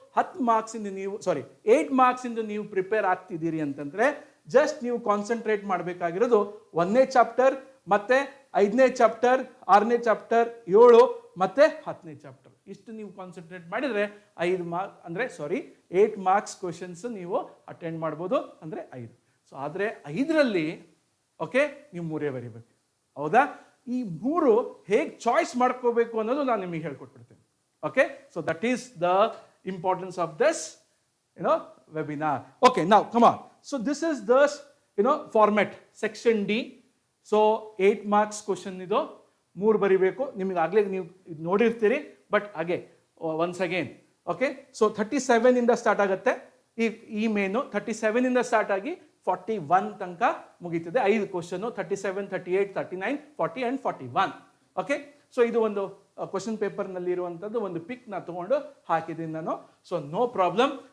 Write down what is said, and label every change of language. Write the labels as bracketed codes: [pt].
[kn] 10 ಮಾರ್ಕ್ಸಿಂದ ನೀವು 8 ಮಾರ್ಕ್ಸಿಂದ ನೀವು ಪ್ರಿಪೇರ್ ಆಗ್ತಿದ್ದೀರಿ ಅಂತಂದರೆ ಜಸ್ಟ್ ನೀವು ಕಾನ್ಸಂಟ್ರೇಟ್ ಮಾಡಬೇಕಾಗಿರೋದು 1ನೇ ಚಾಪ್ಟರ್ ಮತ್ತೆ 5ನೇ ಚಾಪ್ಟರ್, 6ನೇ ಚಾಪ್ಟರ್, 7 ಮತ್ತೆ 10ನೇ ಚಾಪ್ಟರ್. ಇಷ್ಟು ನೀವು ಕಾನ್ಸಂಟ್ರೇಟ್ ಮಾಡಿದರೆ 8 ಮಾರ್ಕ್ಸ್ ಕ್ವಶನ್ಸ್ ನೀವು ಅಟೆಂಡ್ ಮಾಡ್ಬೋದು, ಅಂದರೆ 5. ಸೊ ಆದರೆ 5ರಲ್ಲಿ ಓಕೆ ನೀವು 3 ಬರೀಬೇಕು. ಹೌದಾ? ಈ 3 ಹೇಗೆ ಚಾಯ್ಸ್ ಮಾಡ್ಕೋಬೇಕು ಅನ್ನೋದು ನಾನು ನಿಮಗೆ ಹೇಳ್ಕೊಟ್ಬಿಡ್ತೇನೆ. [en] Okay, so that is the importance of this, webinar. Okay, now come on. So this is the, format, section D. So 8 marks question [kn] ido, 3 ಬರಿಬೇಕು. ನಿಮಗೆ ಆಗಲೇ ನೀವು ನೋಡಿರ್ತೀರಿ, ಬಟ್ ಹಾಗೆ once again. Okay, so 37 ಇಂದ ಸ್ಟಾರ್ಟ್ ಆಗುತ್ತೆ ಈ ಮೇನು. 37 ಇಂದ start ಆಗಿ 41 ತನಕ ಮುಗೀತದೆ. 5 ಕ್ವಶನ್, 37, 38, 39, 40 and 41. ಓಕೆ, ಸೊ ಇದು ಒಂದು ಕ್ವಶನ್ ಪೇಪರ್ನಲ್ಲಿ ಇರುವಂಥದ್ದು ಒಂದು ಪಿಕ್ ನಾ ತಗೊಂಡು ಹಾಕಿದ್ದೀನಿ ನಾನು. So no problem.